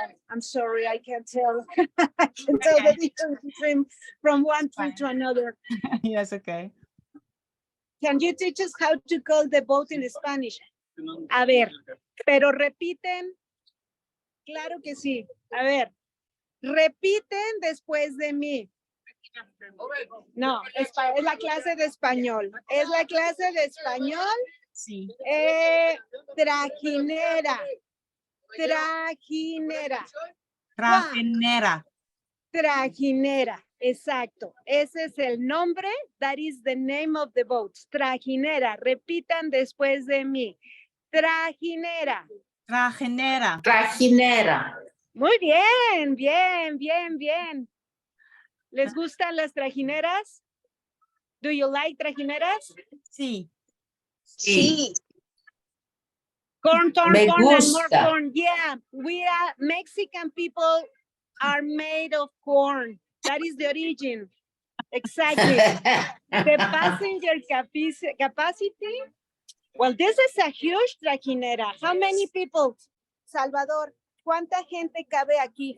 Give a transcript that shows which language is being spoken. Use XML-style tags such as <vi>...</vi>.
<en>I'm sorry, I can't tell. I can tell the difference between from one tree to another. Yes, okay. Can you teach us how to call the boat in Spanish?</en> <es>A ver, pero repiten. Claro que sí. A ver, repiten después de mí. No, es la clase de español. Es la clase de español. Sí. Trajinera. Trajinera. Trajinera. Trajinera, exacto. Ese es el nombre.</es> <en>That is the name of the boat.</en> <es>Trajinera. Repitan después de mí. Trajinera. Trajinera. Trajinera. Muy bien, bien, bien, bien. ¿Les gustan las trajineras?</es> <en>Do you like trajineras?</en> <es>Sí. Sí.</es> <en>Corn, corn,</en> <es>Me</es> <en>corn, and more</en> <es>gusta.</es> <en>corn. Yeah, we are Mexican people are made of corn. That is the origin. Exactly. The passenger capacity. Well, this is a huge trajinera. How many people?</en> <es>Salvador, ¿cuánta gente cabe aquí?</es>